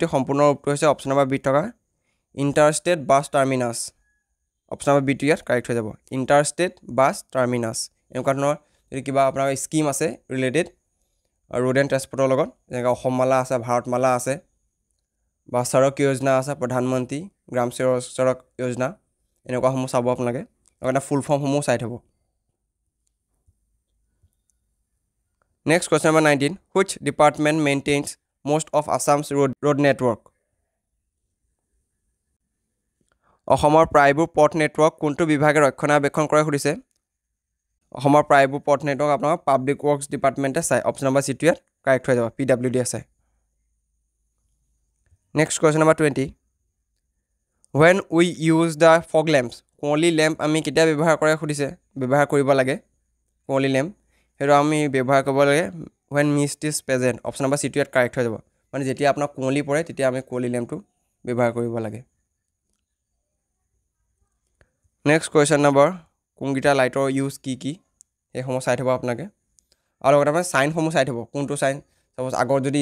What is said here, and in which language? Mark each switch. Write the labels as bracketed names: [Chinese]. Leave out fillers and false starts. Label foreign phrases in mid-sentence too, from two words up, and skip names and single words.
[Assamese] সম্পূৰ্ণ ৰূপটো হৈছে [English] option number B [Assamese] থকা [English] interstate bus terminus option number B [Assamese] টো ইয়াত কাৰেক্ট হৈ যাব [English] interstate bus terminus [Assamese] এনেকুৱা ধৰণৰ যদি কিবা আপোনাৰ স্কিম আছে [English] related road and transport [Assamese] লগত যেনেকৈ অসমমালা আছে ভাৰতমালা আছে বা সড়ক যোজনা আছে প্ৰধানমন্ত্ৰী গ্ৰাম সড়ক যোজনা এনেকুৱাসমূহ চাব আপোনালোকে লগতে ফুল ফৰ্মসমূহ চাই থ'ব [English] next question number 19 which department maintains most of Assam's road network [Assamese] অসমৰ প্ৰায়বোৰ পথ নেটৱৰ্ক কোনটো বিভাগে ৰক্ষণাবেক্ষণ কৰে সুধিছে অসমৰ প্ৰায়বোৰ পথ নেটৱৰ্ক আপোনাৰ [English] public works department [Assamese] চাই [English] option number C [Assamese] টো ইয়াত কাৰেক্ট হৈ যাব PWD আছে [English] next question number 20 when we use the fog lamps [Assamese] কুঁৱলী লেম্প আমি কেতিয়া ব্যৱহাৰ কৰে সুধিছে ব্যৱহাৰ কৰিব লাগে কুঁৱলী লেম্প সেইটো আমি ব্যৱহাৰ কৰিব লাগে [English] when mist is present option number C [Assamese] টো ইয়াত কাৰেক্ট হৈ যাব মানে যেতিয়া আপোনাৰ কুঁৱলী পৰে তেতিয়া আমি কুঁৱলী লেম্পটো ব্যৱহাৰ কৰিব লাগে [English] next question number [Assamese] কোনকেইটা লাইটৰ ইউজ কি সেইসমূহ চাই থ'ব আপোনালোকে আৰু লগতে আপোনাৰ চাইনসমূহ চাই থ'ব কোনটো চাইন চাপ'জ আগত যদি